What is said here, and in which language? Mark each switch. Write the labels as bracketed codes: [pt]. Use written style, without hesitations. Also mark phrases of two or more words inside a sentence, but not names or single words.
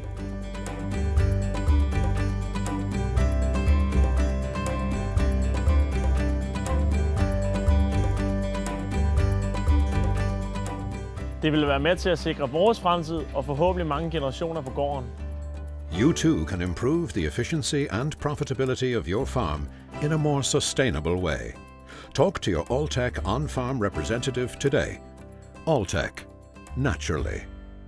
[da] Det vil være med til at sikre vores fremtid og forhåbentlig mange generationer på gården. [en] You too can improve the efficiency and profitability of your farm in a more sustainable way. Talk to your Alltech on-farm representative today. Alltech, naturally.